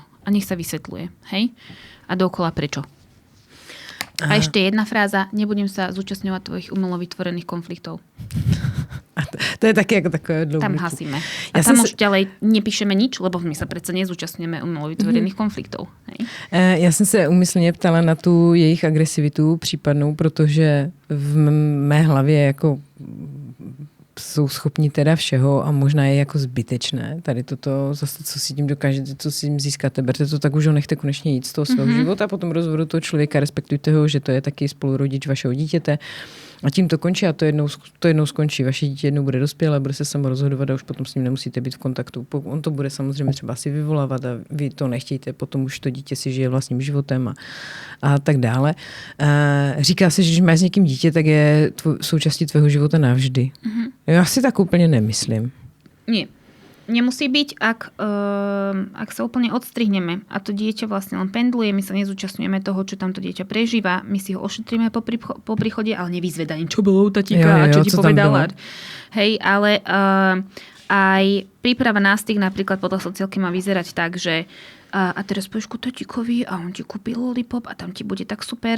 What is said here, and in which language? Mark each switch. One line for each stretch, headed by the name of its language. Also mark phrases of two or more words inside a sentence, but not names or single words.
Slovak: A nech sa vysvetľuje. Hej? A dookola prečo? A ešte jedna fráza, nebudem sa zúčastňovať tvojich umelo vytvorených konfliktov.
Czech: To je také jako takové dlouhé.
Slovak: Tam hasíme. A tam už ďalej nepíšeme nič, lebo my sa predsa nezúčastňujeme umelo vytvorených konfliktov. Hej?
Czech: Já jsem se úmyslně ptala na tu jejich agresivitu případnou, protože v mé hlavě jako jsou schopni teda všeho a možná je jako zbytečné. Tady toto zase, co si tím dokážete, co si tím získáte, berte to tak, už ho nechte konečně jít z toho svého života a potom rozvodu toho člověka, respektujte ho, že to je taky spolurodič vašeho dítěte. A tím to končí a to jednou skončí. Vaše dítě jednou bude dospělé, bude se samo rozhodovat a už potom s ním nemusíte být v kontaktu. On to bude samozřejmě třeba si vyvolávat a vy to nechtějte, potom už to dítě si žije vlastním životem a tak dále. Říká se, že když máš s někým dítě, tak je součástí tvého života navždy. Já si tak úplně nemyslím.
Slovak: Nie. Nemusí byť, ak sa úplne odstrihneme a to dieťa vlastne len pendluje, my sa nezúčastňujeme toho, čo tam to dieťa prežíva, my si ho ošetríme po príchode, ale nevyzvedaním, čo bolo u tatíka a čo ti povedala. Hej, ale aj príprava na styk napríklad podľa sociálky má vyzerať tak, že a teraz pôjdeš ku tatíkovi a on ti kúpi lollipop a tam ti bude tak super.